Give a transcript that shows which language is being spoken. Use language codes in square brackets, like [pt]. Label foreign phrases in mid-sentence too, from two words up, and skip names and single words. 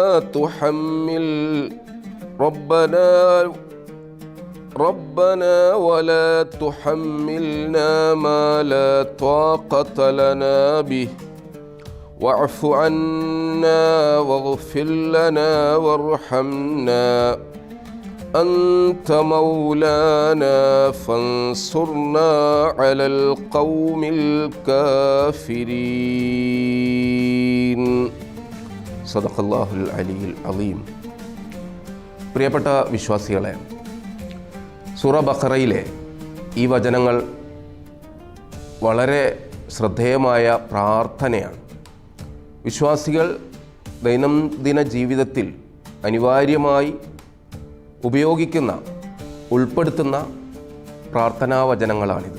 [ar] تحملنا ما لا طاقة لنا به واعف عنا واغفر لنا وارحمنا أنت مولانا فانصرنا على القوم الكافرين. صدق الله العلي العظيم. [ml] പ്രിയപ്പെട്ട വിശ്വാസികളെ, സൂറ ബഖറയിലെ ഈ വചനങ്ങൾ വളരെ ശ്രദ്ധേയമായ പ്രാർത്ഥനയാണ്. വിശ്വാസികൾ ദൈനംദിന ജീവിതത്തിൽ അനിവാര്യമായി ഉപയോഗിക്കുന്ന, ഉൾപ്പെടുത്തുന്ന പ്രാർത്ഥനാ വചനങ്ങളാണിത്.